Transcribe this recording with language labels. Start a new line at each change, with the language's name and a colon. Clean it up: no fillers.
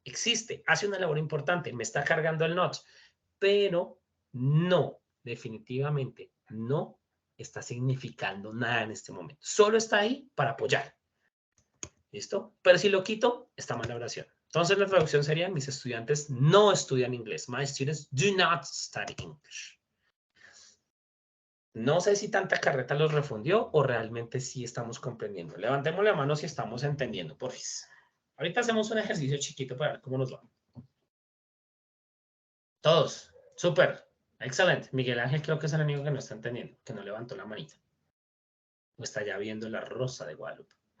Spanish: Existe, hace una labor importante, me está cargando el not, pero no, definitivamente no está significando nada en este momento. Solo está ahí para apoyar. ¿Listo? Pero si lo quito, está mal la oración. Entonces la traducción sería, mis estudiantes no estudian inglés.
English: My students do not study English.
Spanish: No sé si tanta carreta los refundió o realmente sí estamos comprendiendo. Levantemos la mano si estamos entendiendo, porfis. Ahorita hacemos un ejercicio chiquito para ver cómo nos va. Todos, súper. Excelente. Miguel Ángel creo que es el único que no está entendiendo, que no levantó la manita. O está ya viendo la Rosa de Guadalupe.